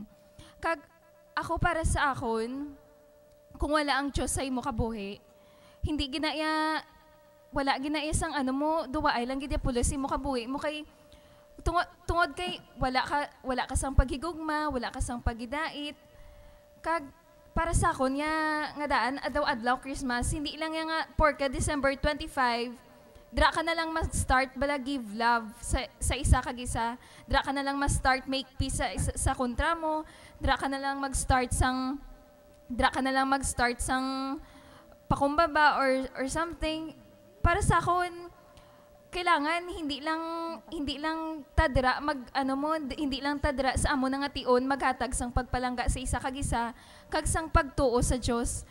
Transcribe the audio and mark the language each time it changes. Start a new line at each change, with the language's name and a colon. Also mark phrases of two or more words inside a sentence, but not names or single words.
Hiligaynon: Kag ako para sa akon kung wala ang Diyos sa imo kabuhi, hindi ginaya wala ginaya sang ano mo duwaay lang gid pulos imo kabuhi mo kay tungod kay wala ka sang paghigugma, wala ka sang pagidait. Kag para sa akon nga daan adlaw-adlaw Christmas, hindi lang nga porka December 25, dira ka na lang mag-start bala
English: give love
Hiligaynon: sa isa kag isa. Dira ka na lang ma-start
English: make peace
Hiligaynon: sa kontra mo. Dira ka na lang mag-start sang pakumbaba
English: or something.
Hiligaynon: Para sa akon kailangan hindi lang tadra hindi lang tadra sa amo nga tion maghatag sang pagpalangga sa isa kag isa kag sang pagtuo sa Dios.